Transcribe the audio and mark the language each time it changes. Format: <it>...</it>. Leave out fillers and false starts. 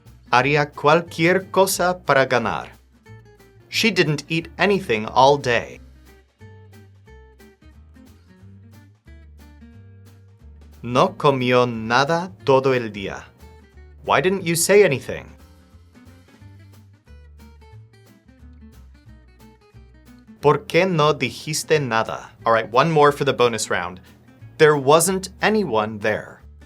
<es>Haría cualquier cosa para ganar.</es> <en>She didn't eat anything all day.</en> <es>No comió nada todo el día.</es> <en>Why didn't you say anything? ¿Por qué no dijiste nada? All right, one more for the bonus round. There wasn't anyone there.</en>